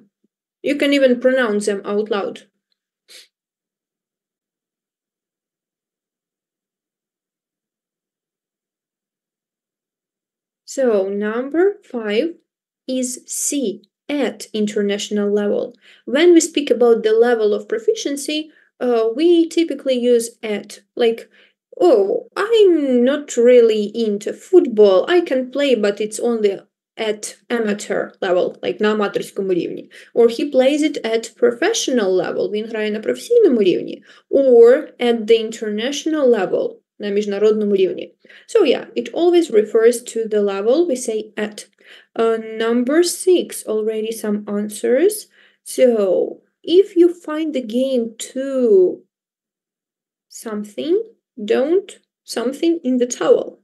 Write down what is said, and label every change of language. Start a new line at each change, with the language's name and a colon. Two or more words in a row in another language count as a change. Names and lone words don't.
English: You can even pronounce them out loud. So number 5 is C, at international level. When we speak about the level of proficiency, we typically use at, like, oh, I'm not really into football, I can play, but it's only at amateur level, like
Ukrainian: на аматорському рівні.
English: Or he plays it at professional level,
Ukrainian: він грає на професійному рівні.
English: Or at the international level,
Ukrainian: на міжнародному рівні.
English: So yeah, it always refers to the level we say at. Number 6, already some answers. So, if you find the game too something, don't something in the towel.